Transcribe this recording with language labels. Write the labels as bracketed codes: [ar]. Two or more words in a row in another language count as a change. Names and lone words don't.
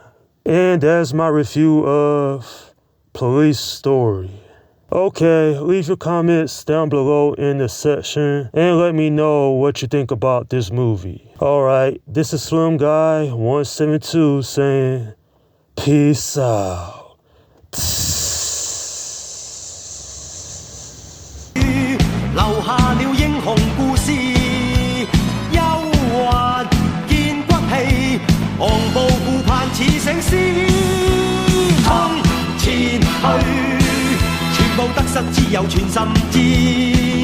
[en] And that's my review of Police Story. Okay, leave your comments down below in the section and let me know what you think about this movie. Alright, this is Slim Guy 172 saying peace out. [yue] 留下了英雄故事，憂鬱見骨氣，昂步顧盼似醒獅，衝前去，全部得失只有全心知。